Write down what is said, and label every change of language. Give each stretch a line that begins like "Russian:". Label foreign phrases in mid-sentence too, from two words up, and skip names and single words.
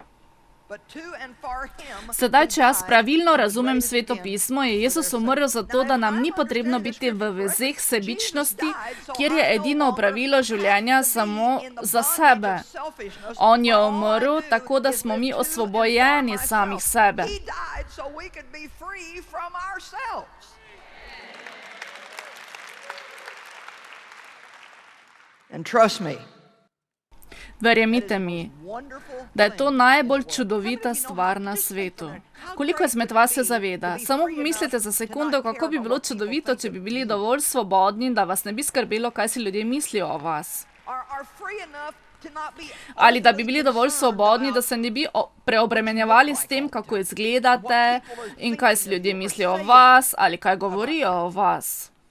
Slovenian: Sedaj, če jaz pravilno razumem Sveto pismo, je Jezus umrl zato, da nam ni potrebno biti v vezeh sebičnosti, kjer je edino pravilo življenja samo za sebe. On je umrl tako, da smo mi osvobojeni samih sebe.
English: And trust me,
Slovenian: Verjemite mi, da je to najbolj čudovita stvar na svetu. Koliko izmed vas se zaveda? Samo pomislite za sekundo, kako bi bilo čudovito, če bi bili dovolj svobodni, da vas ne bi skrbelo, kaj si ljudje mislijo o vas. Ali da bi bili dovolj svobodni, da se ne bi preobremenjevali s tem, kako izgledate in kaj si ljudje mislijo o vas ali kaj govorijo o vas.